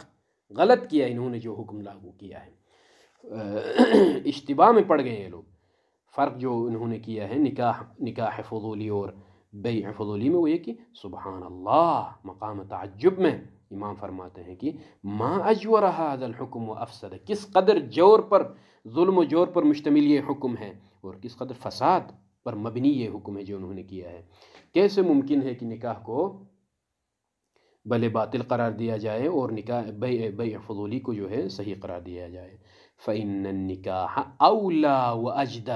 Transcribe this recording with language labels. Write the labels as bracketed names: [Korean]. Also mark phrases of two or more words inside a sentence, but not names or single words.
[Urdu] غلط کیا انہوں نے جو حکم لاگو کیا ہے، اشتباہ میں پڑ گئے یہ لوگ. فرق جو انہوں نے کیا ہے نکاح فضولی اور بیع فضولی میں، وہ یہ کہ سبحان اللہ، مقام تعجب میں امام فرماتے ہیں کہ [Arabic] ما اجور ھذا الحکم و افسد، [Urdu] کس قدر جور پر، ظلم و جور پر مشتمل یہ حکم ہے اور کس قدر فساد پر مبنی یہ حکم ہے جو انہوں نے کیا ہے. کیسے ممکن ہے کہ نکاح کو بھلے باطل قرار دیا جائے اور نکاح بیع فضولی کو جو ہے صحیح قرار دیا جائے؟ [Arabic] فإن النکاح اولا و اجدر.